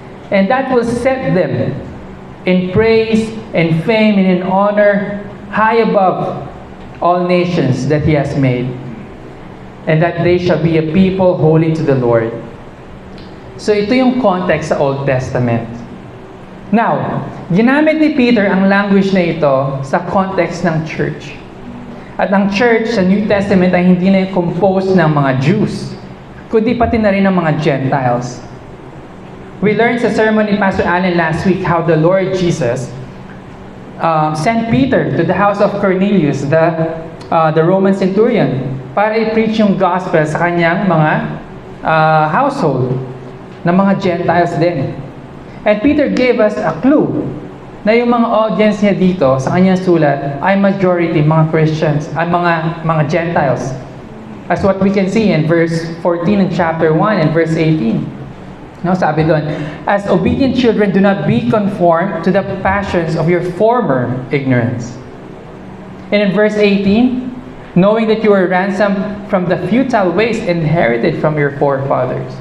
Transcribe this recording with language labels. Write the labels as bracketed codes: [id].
[en] And that will set them in praise and fame and in honor high above all nations that He has made, and that they shall be a people holy to the Lord. [tl] So ito yung context sa Old Testament. Now, ginamit ni Peter ang language na ito sa context ng church. At ang church sa New Testament ay hindi na composed ng mga Jews, kundi pati na rin ng mga Gentiles. [en] We learned sa sermon ni Pastor Allen last week how the Lord Jesus sent Peter to the house of Cornelius, the Roman centurion, [tl] para i-preach yung gospel sa kanyang mga household ng mga Gentiles din. [en] And Peter gave us a clue [tl] na yung mga audience niya dito sa kanyang sulat ay majority mga Christians, ay mga Gentiles. [en] As what we can see in verse 14 in chapter 1 and verse 18. No, [tl] sabi doon, [en] as obedient children, do not be conformed to the passions of your former ignorance. And in verse 18, knowing that you were ransomed from the futile ways inherited from your forefathers.